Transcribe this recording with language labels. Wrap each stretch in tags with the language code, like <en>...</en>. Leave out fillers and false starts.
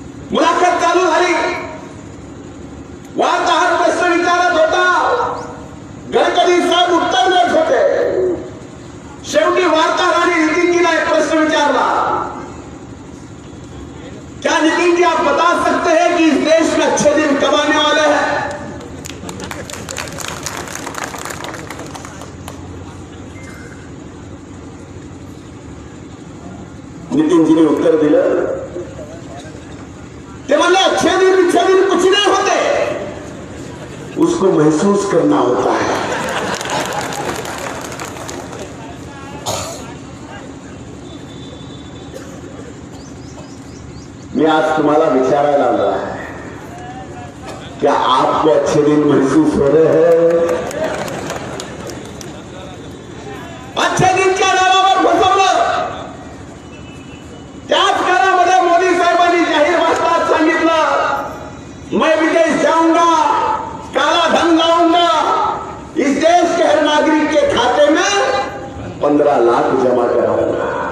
<mr>मुलाखत चालू झाली. वार्ताहर प्रश्न विचारत होता. गडकरी साहेब उत्तर देत होते. शेवटी वार्ताहराने नितीनजीला एक प्रश्न विचारला.</mr> <hi>क्या नितिन जी आप बता सकते हैं कि इस देश में अच्छे दिन कब आने वाले हैं?</hi> <mr>नितिन जी ने उत्तर दिलं.</mr> <hi>ते बोले अच्छे दिन कुछ नहीं होते, उसको महसूस करना होता है. मैं आज</hi> <mr>तुम्हाला विचारायला आलो</mr> <hi>है, क्या आपको अच्छे दिन महसूस हो रहे हैं?</hi> <mr>अच्छे दिन क्या नावावर फसवलं. त्याच काळामध्ये मोदी साहेबांनी जाहीर भाषणात सांगितलं</mr> <hi>मैं विदेश जाऊंगा, काला धन लाऊंगा, इस देश के हर नागरिक के खाते में 15 लाख जमा कराऊंगा.</hi>